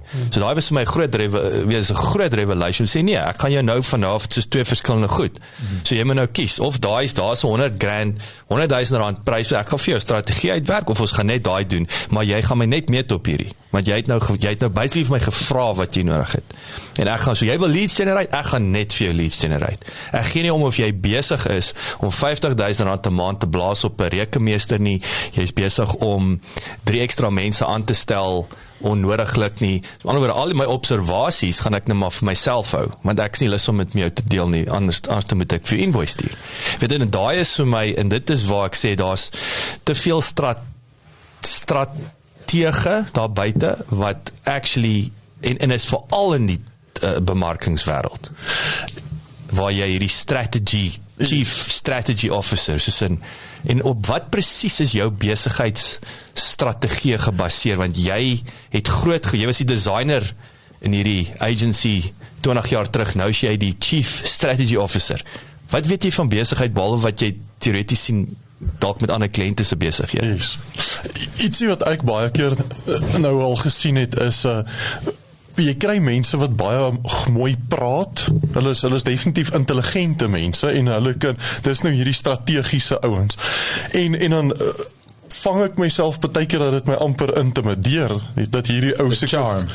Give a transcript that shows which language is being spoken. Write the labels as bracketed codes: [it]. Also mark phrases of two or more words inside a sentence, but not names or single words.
[af] So daai was vir my 'n groot revelation, sê nee, ek gaan jou nou vanaf, het soos twee verskillende goed. So jy moet nou kies, of daar's 100,000 rand prys, ek gaan vir jou strategie uitwerk, of ons gaan net daai doen, maar jy gaan my net meet op hierdie, want jy het nou basically vir my gevra wat jy nodig het. En ek gaan, so jy wil [en] leads generate, [af] ek gaan net vir jou [en] leads generate. [af] Ek gee nie om of jy besig is om 50,000 rand 'n maand te blaas op 'n rekenmeester nie, jy is besig om 3 ekstra mense aan te stel, onnodiglik nie. So, anderwoorde, al my observasies gaan ek nou maar vir myself hou, want ek is nie lus om met jou te deel nie, anders moet ek vir invoice stuur. Weet jy, en daai is vir my, en dit is waar ek sê, daar's te veel stratege daar buite, wat actually, en is veral in die bemarkingswêreld, waar jy hierdie [en] chief strategy officer, [af] soos en op wat presies is jou besigheidsstrategie gebaseer, want jy was die designer in hierdie agency 20 jaar terug, nou is jy die [en] chief strategy officer. [af] Wat weet jy van besigheid, behalwe wat jy teoreties sien, dalk met ander kliënte se besighede? [en] Yes. [af] Ietsie wat ek baie keer nou al gesien het, is jy kry mense wat baie mooi praat, hulle is definitief intelligente mense, en hulle dis nou hierdie strategiese ouens, en dan vang ek myself partykeer dat dit my amper intimideer, dat hierdie ou se charm.